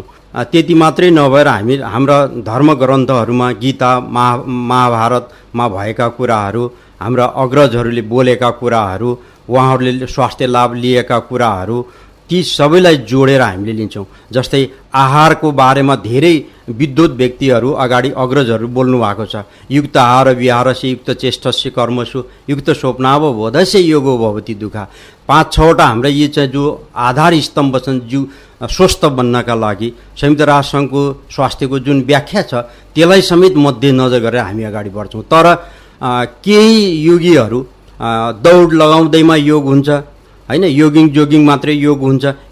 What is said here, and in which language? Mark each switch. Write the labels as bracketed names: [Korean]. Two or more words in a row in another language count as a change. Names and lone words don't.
[Nepali] त्यति मात्रै नभएर हाम्रा धर्मग्रन्थहरूमा गीता, महाभारतमा भएका कुराहरू, हाम्रा अग्रजहरूले बोलेका कुराहरू, उहाँहरूले स्वास्थ्य लाभ लिएका कुराहरू, ती सबैलाई जोडेर हामीले लिन्छौँ। जस्तै आहारको बारेमा धेरै विद्वत व्यक्तिहरू अगाडि अग्रजहरू बोल्नु भएको छ। [Sanskrit] युक्त आहार विहारस्य युक्त चेष्टस्य कर्मसु युक्त स्वप्नाव बोधस्य योगो भवति दुःखा। [Nepali] 5-6वटा हाम्रा यी चाहिँ जो आधार स्तम्भ छन् जो स्वस्थ बन्नका लागि संयुक्त राष्ट्रसङ्घको स्वास्थ्यको जुन व्याख्या छ त्यसलाई समेत मध्यनजर गरेर हामी अगाडि बढ्छौँ। तर केही योगीहरू दौड लगाउँदैमा योग हुन्छ, होइन, जोगिङ मात्रै योग हुन्छ।